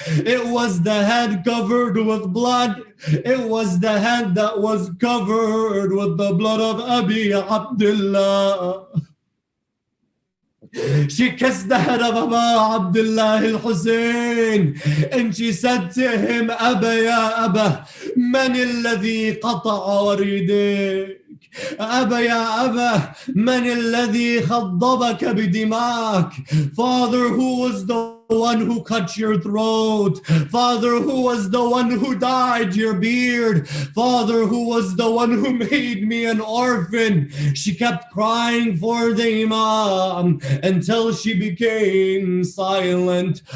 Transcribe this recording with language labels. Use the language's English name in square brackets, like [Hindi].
[English] It was the head covered with blood. It was the head that was covered with the blood of Abi Abdullah. She kissed the head of Abu Abdullah al-Hussain and she said to him, [Arabic] Abba ya Abba, man alladhi qata'a waridik? أبا يا أبا من الذي خضبك بدماك. [English] Father, who was the one who cut your throat? Father, who was the one who dyed your beard? Father, who was the one who made me an orphan? She kept crying for the Imam until she became silent.